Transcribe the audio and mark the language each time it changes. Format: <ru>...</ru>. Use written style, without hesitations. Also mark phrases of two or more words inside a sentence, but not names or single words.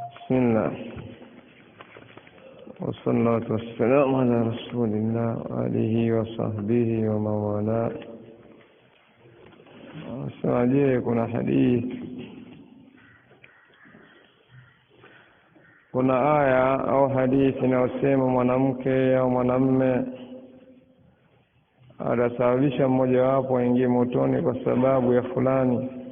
<ar>بسم الله والصلاة والسلام على رسول الله وآله وصحبه ومن والاه.</ar> <sw>Sasa kuna hadithi, kuna aya au hadithi inayosema mwanamke au mwanamume atasababisha mmoja wapo aingie motoni kwa sababu ya fulani.</sw>